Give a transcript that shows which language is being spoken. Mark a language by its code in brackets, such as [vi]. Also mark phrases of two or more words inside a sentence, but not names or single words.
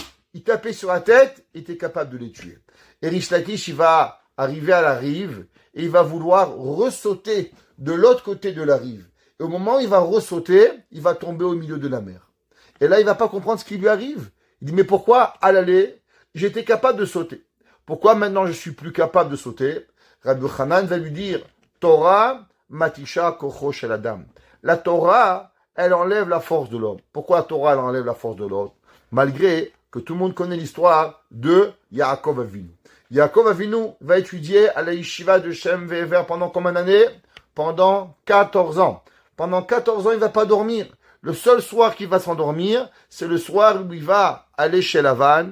[fr] Il tapait sur la tête, il était capable de les tuer. Et Rish Lakish, il va arriver à la rive, et il va vouloir ressauter de l'autre côté de la rive. Et au moment où il va ressauter, il va tomber au milieu de la mer. Et là, il va pas comprendre ce qui lui arrive. Il dit, mais pourquoi, à l'aller, j'étais capable de sauter? Pourquoi maintenant je suis plus capable de sauter? Rabbi Hanan va lui dire, [he] תורה מתשת כוחו של אדם. [fr] La Torah, elle enlève la force de l'homme. Pourquoi la Torah, elle enlève la force de l'homme? Malgré que tout le monde connaît l'histoire de Yaakov Avinu. Yaakov Avinu va étudier à la yeshiva de Shem Ve'ever pendant combien d'années? Pendant 14 ans. Pendant 14 ans, il ne va pas dormir. Le seul soir qu'il va s'endormir, c'est le soir où il va aller chez Lavan.